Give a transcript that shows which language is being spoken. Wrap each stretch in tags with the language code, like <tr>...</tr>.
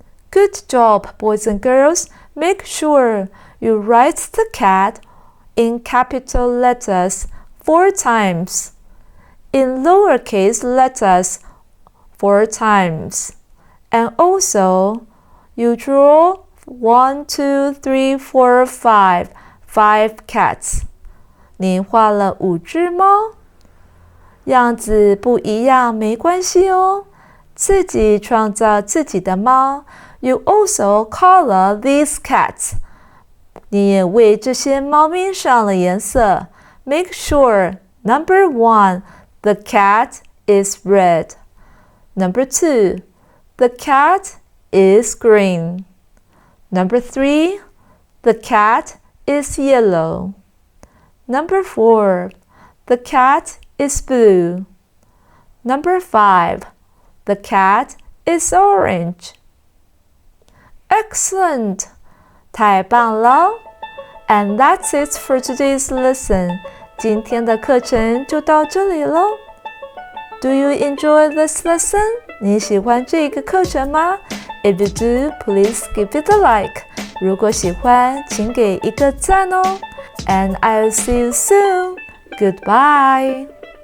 <en>Good job, boys and girls. Make sure you write the cat in capital letters 4 times, in lowercase letters 4 times, and also you draw 1, 2, 3, 4, 5 cats.</en> <zh>你画了5只猫，样子不一样没关系哦，自己创造自己的猫。</zh> <en>You also color these cats.</en> <zh>你也为这些猫咪上了颜色。</zh> <en>Make sure, number 1, the cat is red. Number 2, the cat is green. Number 3, the cat is yellow. Number 4, the cat is blue. Number 5, the cat is orange. Excellent!</en> <zh>太棒了</zh> <en>And that's it for today's lesson.</en> <zh>今天的课程就到这里咯。</zh> <en>Do you enjoy this lesson?</en> <zh>你喜欢这个课程吗？</zh> <en>If you do, please give it a like.</en> <zh>如果喜欢，请给一个赞哦。</zh> <en>And I'll see you soon. Goodbye.</en>